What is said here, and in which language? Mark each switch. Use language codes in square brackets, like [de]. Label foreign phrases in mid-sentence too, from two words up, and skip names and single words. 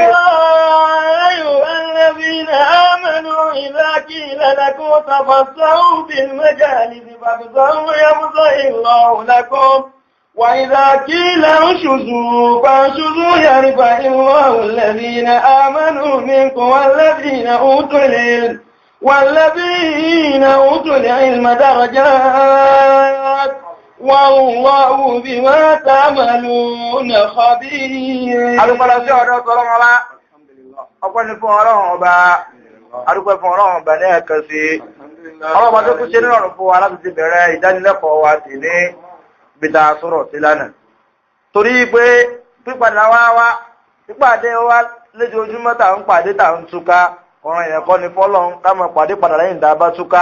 [ar] يا أيها الذين آمنوا إذا قيل لكم تفسحوا في المجالس فافسحوا يفسح الله لكم وإذا قيل انشزوا فانشزوا يرفع الله الذين آمنوا منكم والذين أوتوا العلم درجات والله بما تعملون خبير. [yo] Ọpẹ́ ni fún Ọlọ́run ọba, adúpẹ́ fún Ọlọ́run ọba ní ẹ̀kan sí. Ọlọ́run ọba tó kú ṣe nírọ̀rùn fún wa láti ti bẹ̀rẹ̀ ìdánilẹ́kọ̀ọ́ wa tì ní bíta sọ̀rọ̀ sí lánàá. Torí pé pípadà pípàdé wa lójoojúmọ́ tà ń pàdé tà ń túká, ọ̀ràn èèyàn kọ́ ni fọ́lọ́run ká máa pàdé padà lẹ́yìn tá a bá túká.